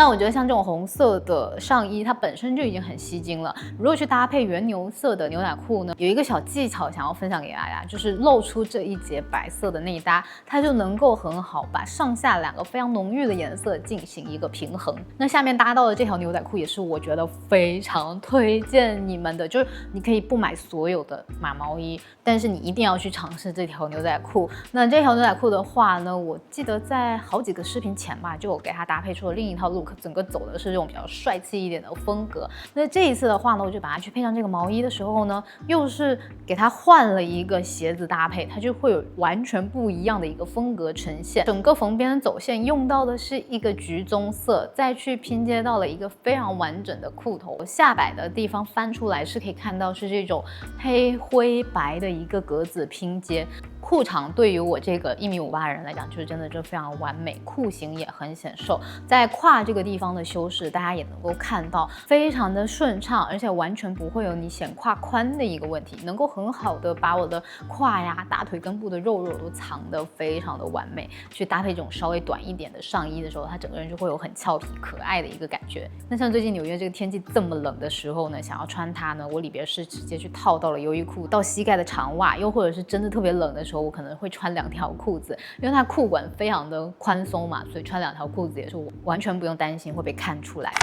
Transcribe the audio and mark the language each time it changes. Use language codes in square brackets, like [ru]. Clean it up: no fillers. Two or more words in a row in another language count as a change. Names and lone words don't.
[zh] 那我覺得像這種紅色的上衣，它本身就已經很吸睛了。如果去搭配原牛色的牛仔褲呢，有一個小技巧想要分享給大家，就是露露出這一截白色的內搭，它就能夠很好把上下两個非常濃郁的顏色進行一個平衡。那下面搭到的這條牛仔褲也是我覺得非常推薦你們的，就是你可以不買所有的馬毛衣，但是你一定要去嘗試這條牛仔褲。那這條牛仔褲的話呢，我記得在好幾個視頻前吧，就有給它搭配出了另一套 look， 整個走的是這種比較帥氣一點的風格。那這一次的話呢，我就把它去配上這個毛衣的時候呢，又是給它換了一個鞋子搭配，它就會有完全不一樣的一個風格呈現。整個縫邊的走線用到的是一個橘棕色，再去拼接到了一個非常完整的褲頭，下擺的地方翻出來是可以看到是這種黑灰白的一個格子拼接。褲長對於我這個1.58米的人來講，就是真的就非常完美，褲型也很顯瘦，在胯這個地方的修飾，大家也能夠看到，非常的順暢，而且完全不會有你顯胯寬的一個問題，能夠很好的把我的胯呀、大腿根部的肉都藏得非常的完美。去搭配这種稍微短一點的上衣的時候，它整個人就會有很俏皮可愛的一個感覺。那像最近紐約這個天氣這麼冷的時候呢，想要穿它呢，我裡邊是直接去套到了優衣庫到膝蓋的長襪，又或者是真的特別冷的時候，我可能會穿2條褲子，因為它褲管非常的寬鬆嘛，所以穿2條褲子也是完全不用擔心會被看出來。